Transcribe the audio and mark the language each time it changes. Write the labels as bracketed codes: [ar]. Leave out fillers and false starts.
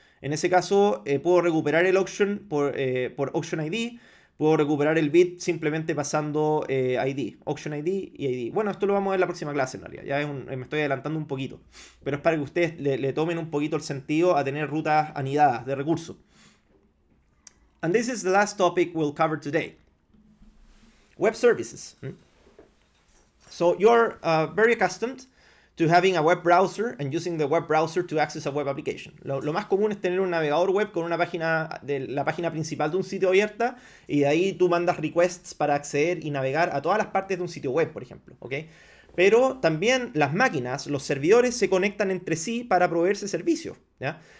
[es] En ese caso puedo recuperar el auction por auction ID. Puedo recuperar el bit simplemente pasando ID, auction ID y ID. Bueno, esto lo vamos a ver en la próxima clase en realidad. Ya me estoy adelantando un poquito. Pero es para que ustedes le tomen un poquito el sentido a tener rutas anidadas de recursos. [en] And this is the last topic we'll cover today. Web services. So you're very accustomed to having a web browser and using the web browser to access a web application. [es] Lo más común es tener un navegador web con una página la página principal de un sitio abierta y de ahí tú mandas requests para acceder y navegar a todas las partes de un sitio web, por ejemplo, ¿ok? Pero también las máquinas, los servidores se conectan entre sí para proveerse servicios, ¿ya?